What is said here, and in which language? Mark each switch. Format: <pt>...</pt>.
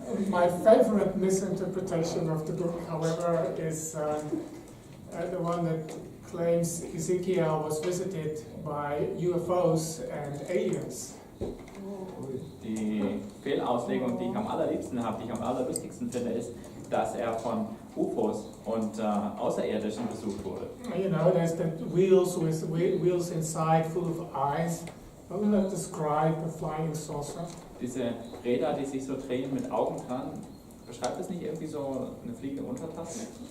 <en>My favorite misinterpretation of the book, however, is the one that claims Ezekiel was visited by UFOs and aliens.</en> <de>Die Fehlauslegung, die ich am allerliebsten habe, die ich am allerlustigsten finde, ist, dass er von UFOs und Außerirdischen besucht wurde.</de> <en>You know, there's the wheels with wheels inside full of eyes. Doesn't that describe a flying saucer?</en> <de>Diese Räder, die sich so drehen mit Augen dran, beschreibt das nicht irgendwie so eine fliegende Untertasse?</de>